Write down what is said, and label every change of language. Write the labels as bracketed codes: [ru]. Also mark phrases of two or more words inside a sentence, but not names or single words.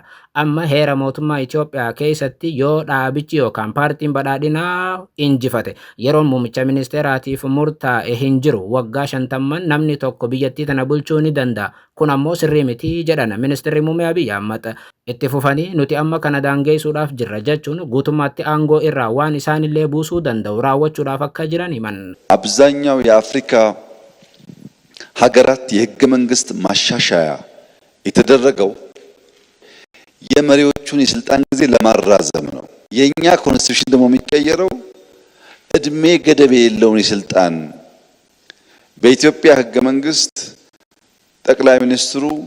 [om] Amma heera mootummaa Itoophiyaa keessatti yoo dhaabichi yookaan paartiin badhaadhinaa injifate yeroon muummicha ministeeraatiif murtaa'e hin jiru waggaa 50 namni tokko biyyattii tana bulchuu ni danda'a. Kun ammoo sirrii miti jedhan ministeerri muummee Abiy Ahmad. Itti fufanii nuti amma kana daangeessuudhaaf jirra jechuun guutummaatti aangoo irraa waan isaanillee buusuu danda'u raawwachuudhaaf akka jiran himan. [am] አብዛኛው የአፍሪካ ሀገራት የህገ መንግስት ማሻሻያ የተደረገው የመሪዎቹን የስልጣን ጊዜ ለማራዘም ነው። የኛ ኮንስቲቱሽን ደግሞ የሚቀየረው እድሜ ገደብ የሌለውን የስልጣን በኢትዮጵያ ህገ መንግስት ጠቅላይ ሚኒስትሩ